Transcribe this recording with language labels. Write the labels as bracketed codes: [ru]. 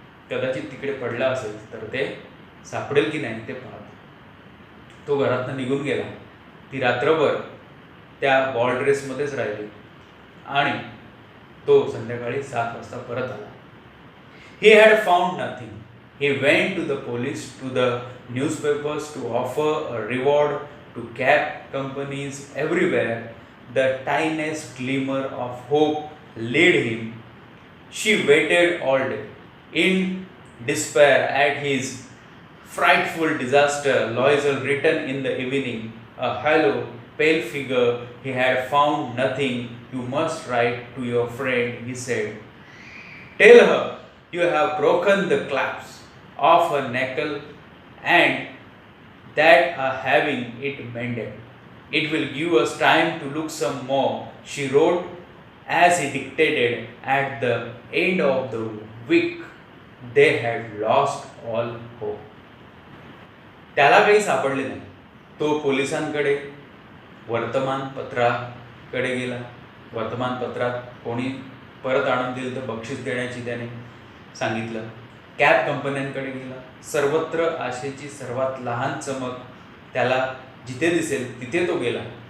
[mr] कदाचित तिकडे पडला असेल तर ते सापडेल की नाही ते पाहतो. तो घरातनं निघून गेला. ती रात्रभर त्या बॉल ड्रेसमध्येच राहिली आणि तो संध्याकाळी 7 वाजता परत आला. [en] He had found nothing. He went to the police, to the newspapers to offer a reward to cab companies everywhere. The tiniest glimmer of hope led him. She waited all day. In despair at his frightful disaster, Loisel returned in the evening, a hollow, pale figure. He had found nothing. You must write to your friend, he said. Tell her you have broken the clasp of her knuckle and that are having it mended. It will give us time to look some more. She wrote as he dictated. At the end of the week, they had lost all hope. [mr] त्याला काही सापडले नाही. तो पोलिसांकडे, वर्तमानपत्राकडे गेला. वर्तमानपत्रात कोणी परत आणून दिलं तर बक्षीस देण्याची त्याने सांगितलं. कॅब कंपन्यांकडे गेला. सर्वत्र आशेची सर्वात लहान चमक त्याला जिथे दिसेल तिथे तो गेला.